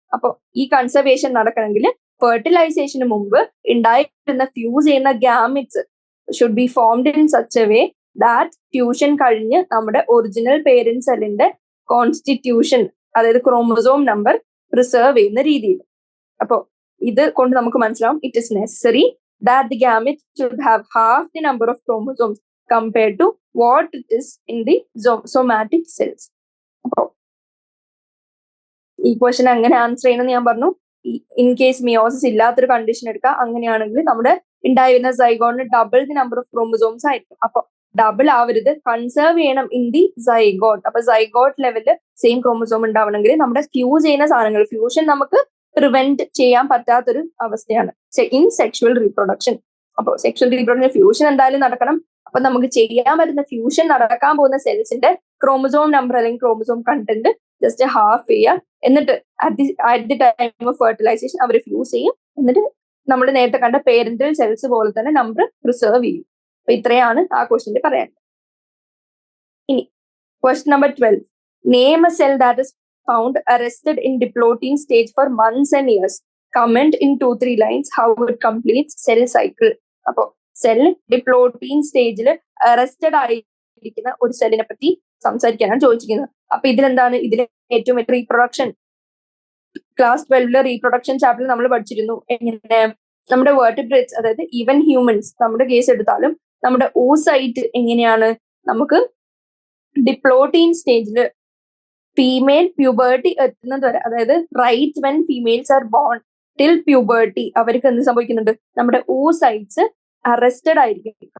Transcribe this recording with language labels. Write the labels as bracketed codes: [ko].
[ml] അപ്പൊ ഈ കൺസർവേഷൻ നടക്കണമെങ്കിൽ ഫെർട്ടിലൈസേഷന് മുമ്പ് ഉണ്ടായിരുന്ന ഫ്യൂസ് ചെയ്യുന്ന gametes [en] should be formed in such a way that [ml] fusion കഴിഞ്ഞ് നമ്മുടെ ഒറിജിനൽ പേരന്റ് സെല്ലിന്റെ കോൺസ്റ്റിറ്റ്യൂഷൻ, അതായത് ക്രോമസോം നമ്പർ പ്രിസർവ് ചെയ്യുന്ന രീതിയിൽ. അപ്പോ ഇത് കൊണ്ട് നമുക്ക് മനസ്സിലാവും [en] It is necessary that the gamete should have half the number of chromosomes compared to what it is in the somatic cells. [ml] അപ്പോ ഈ ക്വസ്റ്റൻ എങ്ങനെ ആൻസർ ചെയ്യണമെന്ന് ഞാൻ പറഞ്ഞു. ഇൻ കേസ് മിയോസിസ് ഇല്ലാത്തൊരു കണ്ടീഷൻ എടുക്കുക, അങ്ങനെയാണെങ്കിൽ നമ്മുടെ ഉണ്ടായിരുന്ന സൈഗോണിന് [en] double the number of chromosomes [ml] ആയിരിക്കും. അപ്പൊ ഡബിൾ ആവരുത്, കൺസേർവ് ചെയ്യണം ഇൻ ദി സൈഗോട്ട്. അപ്പൊ സൈഗോട്ട് ലെവലിൽ സെയിം ക്രോമസോം ഉണ്ടാവണമെങ്കിൽ നമ്മുടെ ഫ്യൂസ് ചെയ്യുന്ന സാധനങ്ങൾ, ഫ്യൂഷൻ നമുക്ക് പ്രിവെന്റ് ചെയ്യാൻ പറ്റാത്തൊരു അവസ്ഥയാണ് ഇൻ സെക്ഷുവൽ റീപ്രൊഡക്ഷൻ. അപ്പോൾ സെക്ഷുവൽ റീപ്രൊഡക്ഷൻ ഫ്യൂഷൻ എന്തായാലും നടക്കണം. അപ്പൊ നമുക്ക് ചെയ്യാൻ പറ്റുന്ന ഫ്യൂഷൻ നടക്കാൻ പോകുന്ന സെൽസിന്റെ ക്രോമസോം നമ്പർ അല്ലെങ്കിൽ ക്രോമസോം കണ്ടന്റ് ജസ്റ്റ് ഹാഫ് ചെയ്യുക. എന്നിട്ട് [en] at the time of fertilisation [ml] our fuse ചെയ്യും. എന്നിട്ട് നമ്മൾ നേരത്തെ കണ്ട പേരന്റൽ സെൽസ് പോലെ തന്നെ നമ്പർ പ്രിസർവ് ചെയ്യും. അപ്പൊ ഇത്രയാണ് ആ ക്വസ്റ്റ്യനിൽ പറയാൻ. ഇനി question number 12. [en] Name a cell that is found arrested in diplotin stage for months and years. Comment in 2-3 lines how it completes cell cycle. [ml] അപ്പോ സെൽ ഡിപ്ലോട്ടീൻ സ്റ്റേജിൽ അറസ്റ്റഡ് ആയിരിക്കുന്ന ഒരു സെല്ലിനെ പറ്റി സംസാരിക്കാനാണ് ചോദിച്ചിരിക്കുന്നത്. അപ്പൊ ഇതിലെന്താണ്, ഇതിൽ ഏറ്റവും റീപ്രൊഡക്ഷൻ ക്ലാസ് 12 റീപ്രൊഡക്ഷൻ ചാപ്റ്ററിൽ നമ്മൾ പഠിച്ചിരുന്നു. എങ്ങനെ നമ്മുടെ വേർട്ടിബ്രേറ്റ്സ്, അതായത് ഈവൻ ഹ്യൂമൻസ്, നമ്മുടെ കേസ് എടുത്താലും നമ്മുടെ oocyte എങ്ങനെയാണ് നമുക്ക് ഡിപ്ലോട്ടീൻ സ്റ്റേജിൽ ഫീമെയിൽ പ്യൂബേർട്ടി എത്തുന്നത് വരെ, അതായത് [en] right when females are born till puberty [ml] അവർക്ക് എന്ത് സംഭവിക്കുന്നുണ്ട്, നമ്മുടെ oocytes അറസ്റ്റഡ് ആയിരിക്കും.